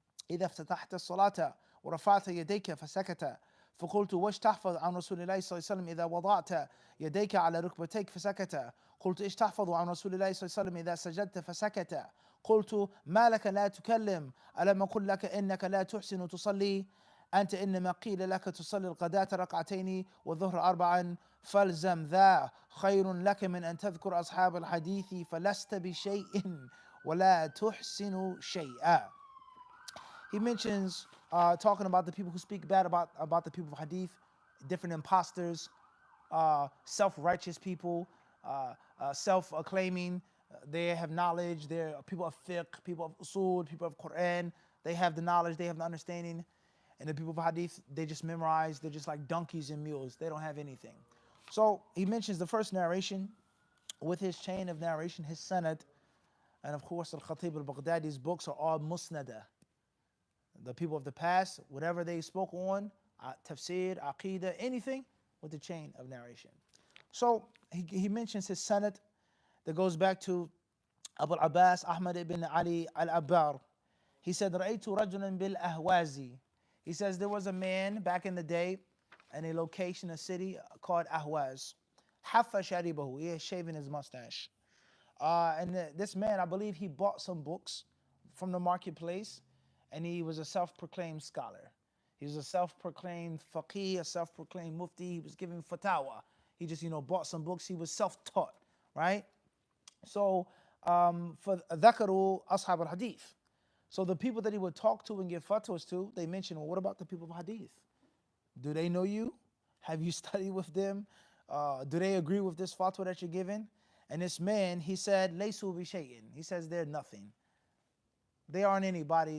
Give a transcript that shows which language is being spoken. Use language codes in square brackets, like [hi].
[ar] إذا افتتحت الصلاة ورفعت يديك فسكت فقلت وش تحفظ عن رسول الله صلى الله عليه وسلم إذا وضعت يديك على ركبتيك فسكت قلت إيش تحفظ عن رسول الله صلى الله عليه وسلم إذا سجدت فسكت قلت ما لك لا تكلم ألم أقل لك إنك لا تحسن تصلي أنت إنما قيل لك تصلي الغداة ركعتين والظهر أربعا فالزم ذا خير لك من أن تذكر أصحاب الحديث فلست بشيء ولا تحسن شيئا. [en] He mentions talking about the people who speak bad about the people of Hadith, different imposters, self-righteous people, self-acclaiming. They have knowledge. They're people of fiqh, people of usul, people of Quran. They have the knowledge. They have the understanding. And the people of Hadith, they just memorize. They're just like donkeys and mules. They don't have anything. So he mentions the first narration with his chain of narration, his sanad. And of course, Al-Khatib al-Baghdadi's books are all musnada. The people of the past, whatever they spoke on, tafsir, aqidah, anything with the chain of narration. So he mentions his sanad that goes back to Abu al-Abbas Ahmad ibn Ali al-Abbar. [ar] He said, رَأَيْتُ رَجُلًا بِالْأَهْوَازِ. [en] He says there was a man back in the day in a location, a city called Ahwaz. [ar] حَفَّ شَارِبَهُ. [en] He is shaving his mustache. And this man, I believe he bought some books from the marketplace, and he was a self-proclaimed scholar. He was a self-proclaimed faqih, a self-proclaimed mufti. He was giving fatawa. He just, bought some books. He was self-taught, right? So, for [ar] ذكروا أصحاب الحديث. [en] So the people that he would talk to and give fatwas to, they mentioned, well, what about the people of Hadith? Do they know you? Have you studied with them? Do they agree with this fatwa that you're giving? And this man, he said, [ar] لَيْسُوا بِشَيْءٍ. [en] He says they're nothing. They aren't anybody.